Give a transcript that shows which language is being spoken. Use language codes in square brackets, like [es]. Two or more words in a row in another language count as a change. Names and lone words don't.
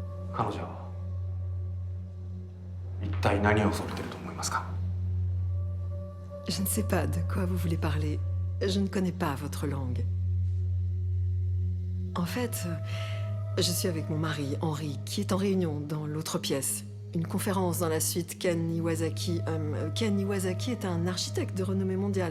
[ja] 彼女は一体何を恐れてると思いますか？ [fr] Je ne sais pas de quoi vous voulez parler. Je ne connais pas votre langue. En fait, je suis avec mon mari, Henri, qui est en réunion dans l'autre pièce. Une conférence dans la suite Ken Iwasaki. Ken Iwasaki est un architecte de renommée mondiale.